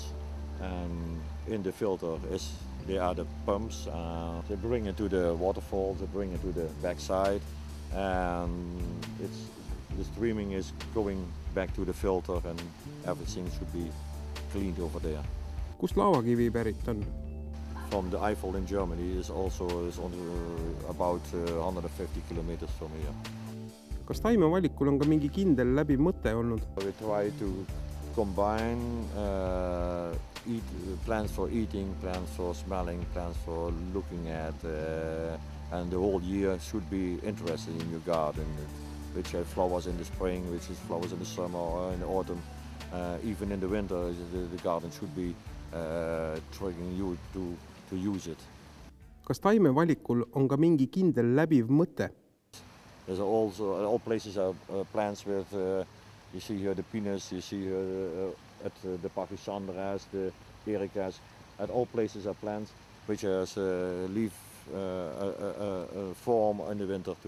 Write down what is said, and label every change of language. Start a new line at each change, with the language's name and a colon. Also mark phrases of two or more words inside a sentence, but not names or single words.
English: And in the filter there are the pumps. They bring it to the waterfall, they bring it to the backside, and the streaming is going back to the filter, and everything should be cleaned over there.
Estonian: Kust laavakivi pärit on?
English: From the Eifel in Germany is only about 150 kilometers from here.
Estonian: Kas taimevalikul on ka mingi kindel läbiv mõte olnud?
English: We try to combine plants for eating, plants for smelling, plants for looking at, and the whole year should be interested in your garden, which have flowers in the spring, which is flowers in the summer or in the autumn. Even in the winter, the garden should be triggering you to use it.
Estonian: Kas taimevalikul on ka mingi kindel läbiv mõte?
English: There's also all places are plants with. You see here the pinus, you see at the pachysandras, the ericas. At all places are plants which has leaf form in the winter too.